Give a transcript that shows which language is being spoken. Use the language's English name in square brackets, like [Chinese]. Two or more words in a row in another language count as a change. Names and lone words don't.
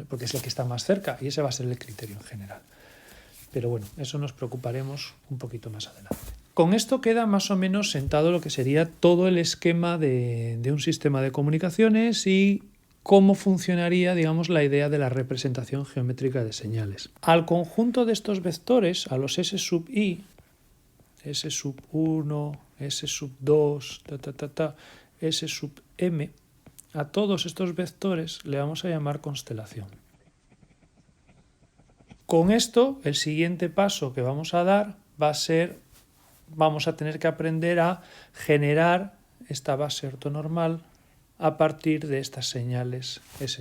[Spanish] Porque es el que está más cerca y ese va a ser el criterio en general. Pero bueno, eso nos preocuparemos un poquito más adelante. Con esto queda más o menos sentado lo que sería todo el esquema de un sistema de comunicaciones y cómo funcionaría, digamos, la idea de la representación geométrica de señales. Al conjunto de estos vectores, a los S sub i, S sub 1, S sub 2, S sub m, a todos estos vectores le vamos a llamar constelación. Con esto, el siguiente paso que vamos a dar va a ser, vamos a tener que aprender a generar esta base ortonormal a partir de estas señales S de t.